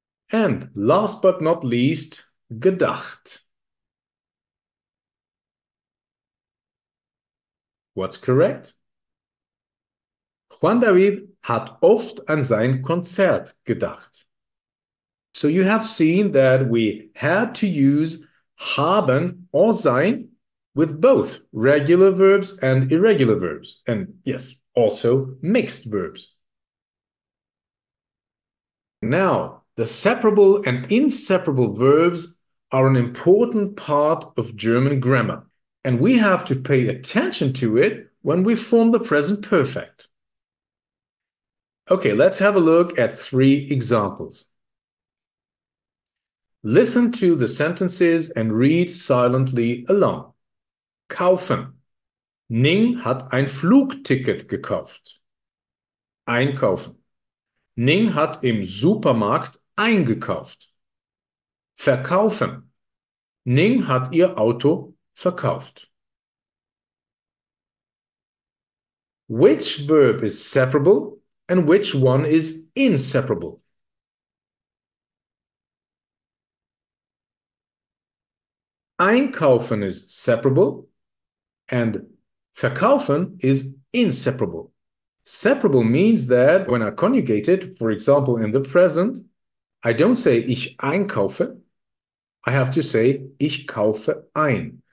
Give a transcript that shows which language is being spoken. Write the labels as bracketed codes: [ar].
[en] And last but not least, gedacht. What's correct? [de] Juan David hat oft an sein Konzert gedacht. [en] So you have seen that we had to use haben or sein with both regular verbs and irregular verbs. And yes, also mixed verbs. Now, the separable and inseparable verbs are an important part of German grammar. And we have to pay attention to it when we form the present perfect. Okay, let's have a look at 3 examples. Listen to the sentences and read silently along. [de] Kaufen. Ning hat ein Flugticket gekauft. Einkaufen. Ning hat im Supermarkt eingekauft. Verkaufen. Ning hat ihr Auto verkauft. [en] Which verb is separable and which one is inseparable? Einkaufen is separable and verkaufen is inseparable. Separable means that when I conjugate it, for example, in the present, I don't say [de] ich einkaufe. [en] I have to say [de] ich kaufe ein.